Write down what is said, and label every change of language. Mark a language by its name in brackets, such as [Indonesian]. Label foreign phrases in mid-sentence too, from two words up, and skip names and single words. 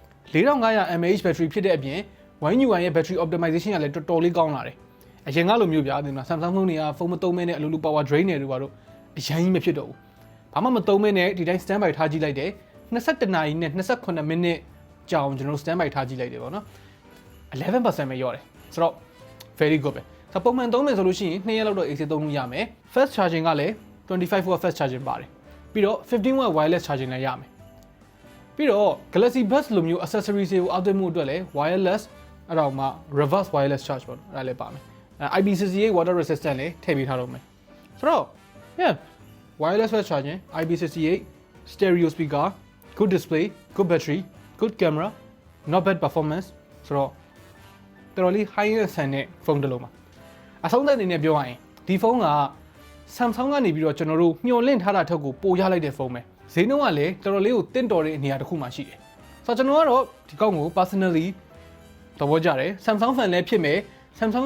[English] 4500 mAh battery [Burmese] ဖြစ်တဲ့အပြင် One UI ရဲ့ [English] battery optimization [Burmese] ကလည်းတော်တော်လေးကောင်းလာတယ်အရင်ကလိုမျိုးပြဒီမှာ Samsung ဖုန်းတွေကဖုန်းမသုံးမဲနဲ့အလိုလို [English] power drain [Burmese] တွေတို့အရင်ကြီးမဖြစ်တော့ဘူးဘာမှမသုံးမဲနဲ့ဒီတိုင်း standby ထားကြည့်လိုက်တယ်22နာရီနဲ့28မိနစ်ကြာအောင်ကျွန်တော် standby ထားကြည့်လိုက်တယ်ပေါ့နော် 11% ပဲရော့တယ်ဆိုတော့ [English] very good [Burmese] ပဲဆိုတော့ပုံမှန်သုံးမယ်ဆိုလို့ရှိရင်2 ရက်လောက်တော့ AC သုံးလို့ရမယ် [English] fast charging [Burmese] ကလည်း [English] 25W fast charging [Burmese] ပါတယ်ပြီးတော့ [English] 15W wireless charging [Burmese] လည်းရမယ်ပြီးတော့ Galaxy Buds လိုမျိုး accessories တွေကိုအောက်သွင်းမှုအတွက်လည်း wireless အဲ့တော့မှ [English] reverse wireless charge [Burmese] ပေါ့အဲ့ဒါလည်းပါမယ် [English] IP68 water resistant [Burmese] လည်းထည့်ပေးထားတော့မယ်ဆိုတော့ [English] yeah wireless fast charging IP68 stereo speaker good display good battery good camera not bad performance [Burmese] ဆိုတော့တော်တော်လေး [English] high end [Burmese] ဆန်တဲ့ဖုန်းတစ်လုံးပါအဆုံးသတ်အနေနဲ့ပြောရရင်ဒီဖုန်းက Samsung ကနေပြီးတော့ကျွန်တော်တို့မျှော်လင့်ထားတာထက်ကိုပိုရ လိုက်တဲ့ဖုန်းပဲဈေးနှုန်းကလည်းတော်တော်လေးကိုတင့်တော်တဲ့နေရာတစ်ခုမှရှိတယ်ဆိုတော့ကျွန်တော်ကတော့ဒီကောက်ကို personally သဘောကျတယ် Samsung fan လည်းဖြစ်မယ် Samsung က